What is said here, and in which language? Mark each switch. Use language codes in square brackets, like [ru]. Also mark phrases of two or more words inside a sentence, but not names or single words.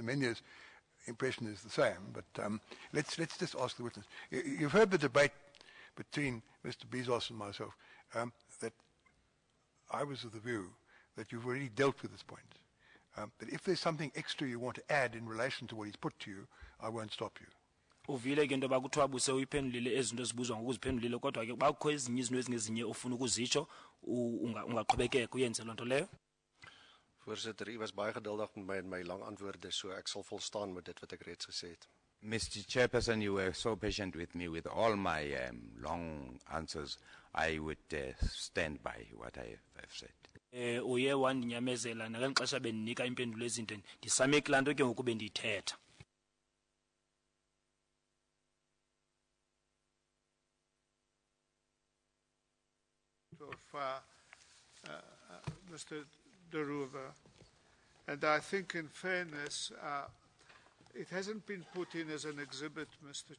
[en] Semenya's impression is the same. But let's just ask the witness. You've heard the debate between Mr. Bezos and myself, that I was of the view that you've already dealt with this point. But if there's something extra you want to add in relation to what he's put to you, I won't stop you. [xh] Uvile ke into bakuthiwa buse uyiphendulile ezinto ezibuzwa ngokuziphendulile kodwa ke bakho ezinye izinto ezingezinye ofuna ukuzitsho ungaqhubekeka uyenze lonto leyo. [af] Voorsitter, u was baie geduldig met my en my lang antwoorde, so ek sal volstaan met dit wat ek reeds gesê het. [en] Mr. Chairperson, you were so patient with me with all my long answers. I would stand by what I have said. [xh] Uye wandinyamezela ngelixesha bendinika impendulo ezinto ndisame kulanto ke ngoku bendithetha. [en] Of Mr. De Roever, and I think in fairness, it hasn't been put in as an exhibit, Mr.